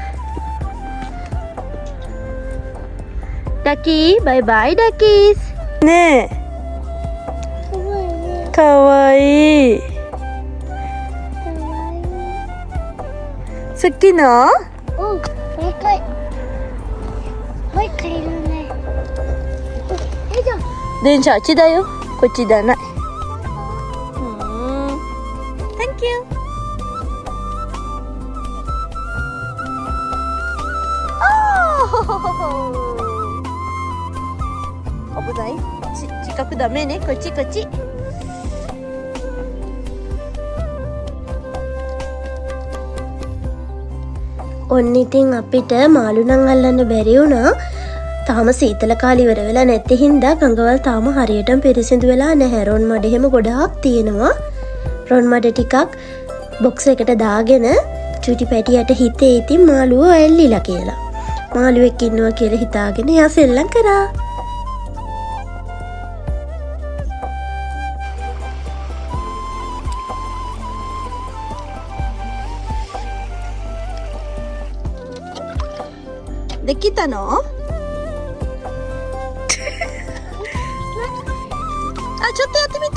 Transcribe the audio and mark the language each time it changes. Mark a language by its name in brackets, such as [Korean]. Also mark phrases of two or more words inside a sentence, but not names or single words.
[English] Ducky, bye bye duckies. [Japanese] ねえ。かわいい。好きな？もう一回いるね。よいしょ。電車あっちだよ。こっちだない。 [English] Thank you. [Japanese] 危ない。近くダメね。こっちこっち。 [Sinhala] ඔන්න ඉතින් අපිට මාළු නම් අල්ලන්න බැරි වුණා. තාම සීතල කාලේ ඉවර වෙලා නැති හින්දා ගඟවල් තාම හරියටම පිරිසිදු වෙලා නැහැ. රොන් මඩ එහෙම ගොඩාක් තියෙනවා. රොන් මඩ ටිකක් බොක්ස් එකට දාගෙන චූටි පැටියට හිතේ ඉතින් මාළුව ඇල්ලිලා කියලා. මාළුවෙක් ඉන්නවා කියලා හිතාගෙන එයා සෙල්ලම් කරා. [Japanese] できたの？あ、ちょっとやってみて。